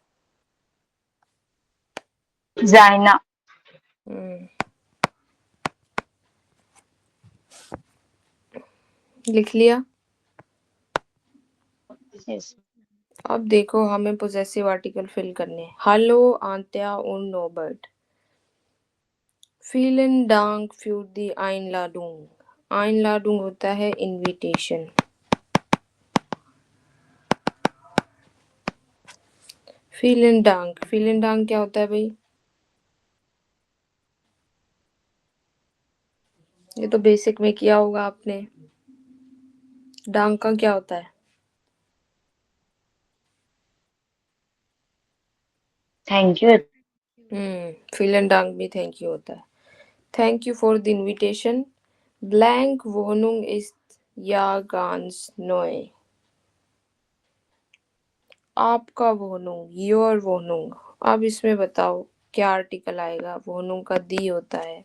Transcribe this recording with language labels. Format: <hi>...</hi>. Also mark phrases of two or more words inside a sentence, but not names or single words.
<hi>जाइना। हम्म लिख लिया।</hi> <en>यस।</en> <hi>अब देखो हमें</hi> <en>possessive article</en> <hi>फिल करने हैं।</hi> <de>Hallo Antja und Norbert. Vielen Dank für die Einladung.</de> <hi>Einladung होता है इनविटेशन।</hi> <de>Vielen Dank</de> <hi>क्या होता है भाई? ये तो बेसिक में किया होगा आपने। डांग का क्या होता है?</hi> <en>thank you.</en> <de>Vielen Dank</de> <hi>भी</hi> <en>thank you</en> <hi>होता है।</hi> <en>thank you for the invitation. blank</en> <de>Wohnung ist ja ganz neu.</de> <hi>आपका वोनुंग, योर वोनुंग। अब इसमें बताओ क्या आर्टिकल आएगा? वोनुंग का दी होता है।</hi>